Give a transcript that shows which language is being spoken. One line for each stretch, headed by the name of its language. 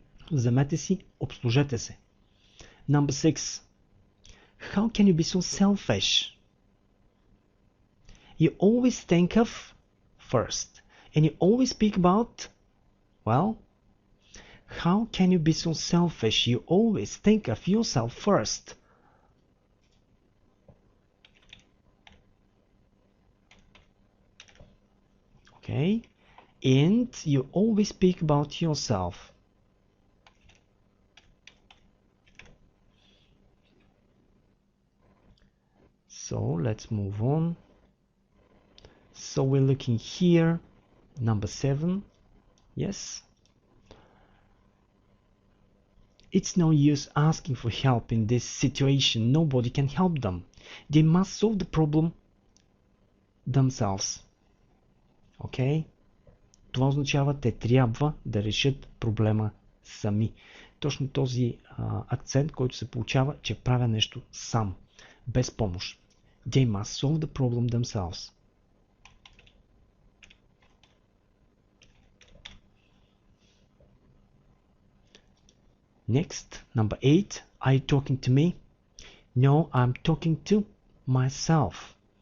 Bulgarian: Вземете си, обслужете се.
English: Number 6. How can you be so selfish? You always think of first. And you always speak about, well, how can you be so selfish? You always think of yourself first. Okay? And you always speak about yourself. So let's move on. So we're looking here, number 7. Yes. It's no use asking for help in this situation. Nobody can help them. They must solve the problem themselves. Okay?
Bulgarian: Това означава, те трябва да решат проблема сами. Точно този акцент, който се получава, че правя нещо сам, без помощ.
English: They must solve the problem themselves. Next, number 8. Are you talking to me? No, I'm talking to myself.